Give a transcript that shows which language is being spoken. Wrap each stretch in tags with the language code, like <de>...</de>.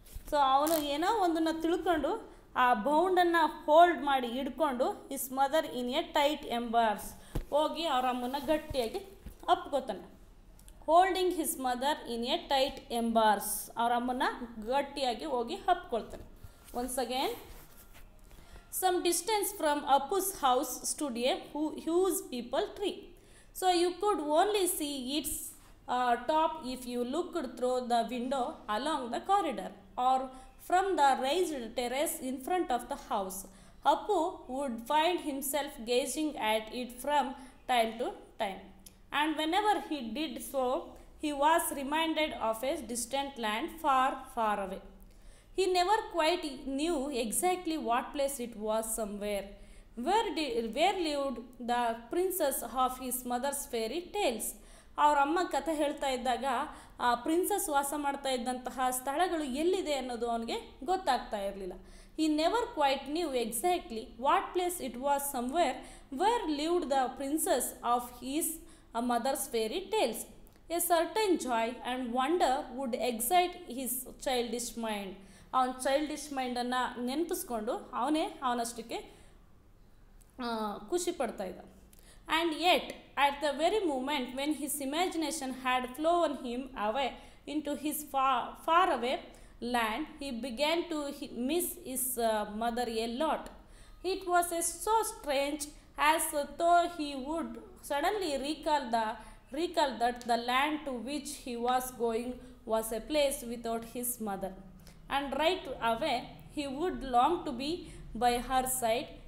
<kn>So ಅವನು ಏನೋ ಒಂದನ್ನು ತಿಳ್ಕೊಂಡು ಆ ಬೌಂಡನ್ನು ಹೋಲ್ಡ್ ಮಾಡಿ ಹಿಡ್ಕೊಂಡು</kn> <en>his mother in a tight embrace</en> <kn>ಹೋಗಿ ಅವರ ಅಮ್ಮನ ಗಟ್ಟಿಯಾಗಿ ಅಪ್ಕೋತಾನೆ.</kn> <en>holding his mother in a tight embrace,</en> <kn>ಅವರ ಅಮ್ಮನ ಗಟ್ಟಿಯಾಗಿ ಹೋಗಿ ಹಪ್ಕೊಳ್ತಾನೆ.</kn> <en>Once again, some distance from Appu's house stood a huge peepal tree. So you could only see its top if you looked through the window along the corridor or from the raised terrace in front of the house. Appu would find himself gazing at it from time to time, and whenever he did so, he was reminded of a distant land far away. He never quite knew exactly what place it was somewhere. Where lived the princess of his mother's fairy tales?</en> <kn>ಅವ್ರ ಅಮ್ಮ ಕಥೆ ಹೇಳ್ತಾ ಇದ್ದಾಗ ಆ princess ವಾಸ ಮಾಡ್ತಾ ಇದ್ದಂತಹ ಸ್ಥಳಗಳು ಎಲ್ಲಿದೆ ಅನ್ನೋದು ಅವನಿಗೆ ಗೊತ್ತಾಗ್ತಾ ಇರಲಿಲ್ಲ.</kn> <en>He never quite knew exactly what place it was somewhere where lived the princess of his mother's fairy tales. A certain joy and wonder would excite his childish mind.</en> <kn>ಅವನ ಚೈಲ್ಡಿಶ್ ಮೈಂಡನ್ನು ನೆನಪಿಸ್ಕೊಂಡು ಅವನಷ್ಟಕ್ಕೆ ಖುಷಿ ಪಡ್ತಾ ಇದ್ದ.</kn> <en>And yet, at the very moment when his imagination had flown him away into his far away land, he began to miss his mother a lot. It was so strange, as though he would suddenly recall that the land to which he was going was a place without his mother, and right away he would long to be by her side.</en>